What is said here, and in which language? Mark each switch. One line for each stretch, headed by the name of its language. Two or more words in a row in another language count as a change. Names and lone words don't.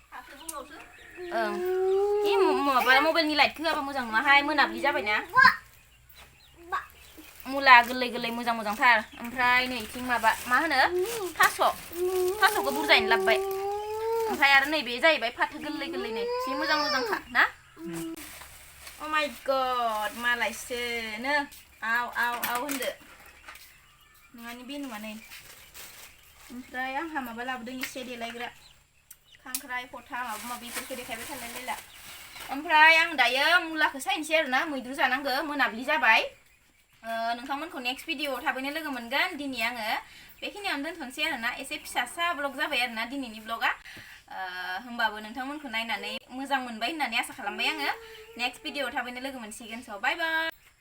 Bodo: माबा मबाइलनि लाइटखौ होआबा मोजां नङाहाय मोनाब्लि जाबायना मुला गोरलै मोजांथार ओमफ्राय नै इथिं माबा मा होनो थास'खौ बुरजायैनो लाबोबाय ओमफ्राय आरो नैबे जाहैबाय फाथो गोरलै नै एसे मोजांखा ना
English: Oh my god
Bodo: मालायसोनो आव होनदो नङानि बे नङा नै ओमफ्राय आंहा माबा लाबोदों एसे देलायग्रा खांख्राइ फथा माबा-माबिफोरखौ देखायबाय थालायलायला ओमफ्राय आं दायो मुलाखौ सायनोसै आरोना मैद्रु जानांगौ मोनाब्लि जाबाय नोंथांमोनखौ
English: next video
Bodo: थाबैनो लोगो मोनगोन दिनै आङो बेखिनियावनो दोनथ'नोसै आरोना एसे फिसा ब्लग जाबाय आरोना दिनैनि ब्लगा होमबाबो नोंथांमोनखौ नायनानै मोजां मोनबाय होननानै आसा खालामबाय आङो
English: next video
Bodo: थाबैनो लोगो मोनसिगोन
English: so bye bye